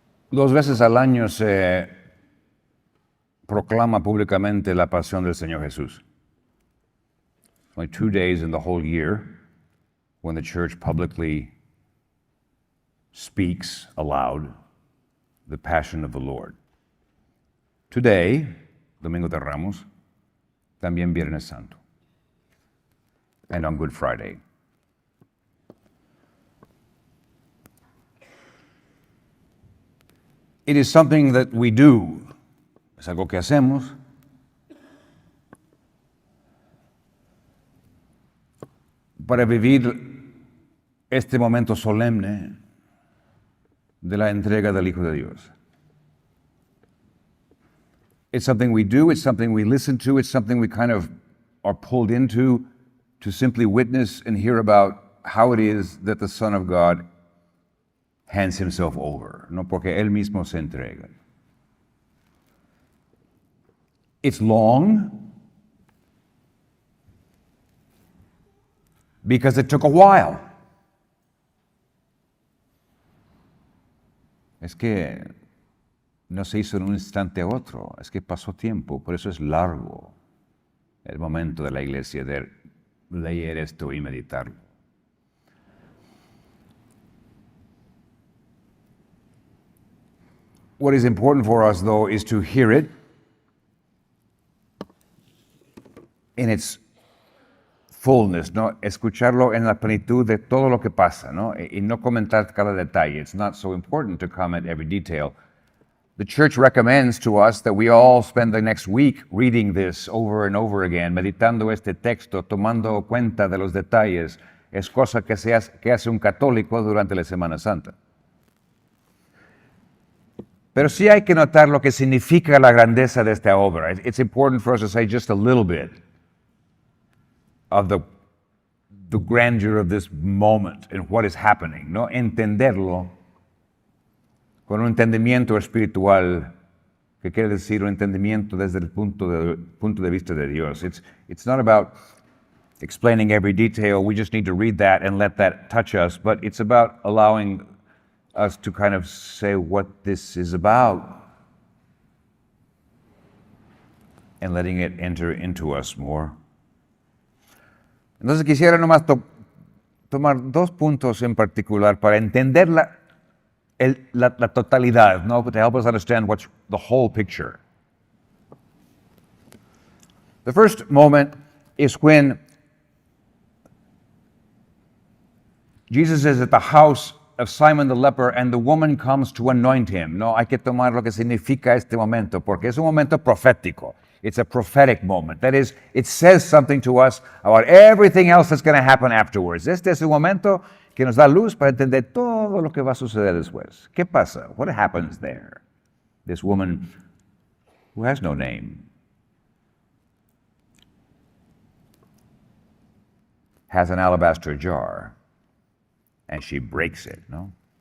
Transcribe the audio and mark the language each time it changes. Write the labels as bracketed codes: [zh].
[es] Dos veces al año se proclama públicamente la pasión del Señor Jesús. [en] Only 2 days in the whole year when the church publicly speaks aloud the passion of the Lord. Today, Domingo de Ramos, también Viernes Santo, and on Good Friday. It is something that we do. [es] Es algo que hacemos. Para vivir este momento solemne de la entrega del Hijo de Dios. [en] It's something we do, it's something we listen to, it's something we kind of are pulled into to simply witness and hear about how it is that the Son of God hands himself over, [es] no porque él mismo se entrega. [en] It's long because it took a while. [es] Es que no se hizo en un instante a otro, es que pasó tiempo, por eso es largo el momento de la iglesia de leer esto y meditarlo. [en] What is important for us, though, is to hear it in its fullness, ¿no? [es] Escucharlo en la plenitud de todo lo que pasa, ¿no? Y no comentar cada detalle. [en] It's not so important to comment every detail. The church recommends to us that we all spend the next week reading this over and over again, [es] meditando este texto, tomando cuenta de los detalles. Es cosa que hace un católico durante la Semana Santa. Pero sí hay que notar lo que significa la grandeza de esta obra. [en] It's important for us to say just a little bit of the grandeur of this moment and what is happening, ¿no? [es] Entenderlo con un entendimiento espiritual, que quiere decir un entendimiento desde el punto de vista de Dios. [en] It's not about explaining every detail. We just need to read that and let that touch us, but it's about allowing us to kind of say what this is about and letting it enter into us more. [es] Entonces quisiera nomás tomar dos puntos en particular para entender la totalidad, ¿no? [en] To help us understand what's the whole picture. The first moment is when Jesus is at the house of Simon the leper and the woman comes to anoint him. [es] No, hay que tomar lo que significa este momento, porque es un momento profético. [en] It's a prophetic moment. That is, it says something to us about everything else that's going to happen afterwards. [es] Este es un momento que nos da luz para entender todo lo que va a suceder después. ¿Qué pasa? [en] What happens there? This woman who has no name has an alabaster jar and she breaks it, ¿no?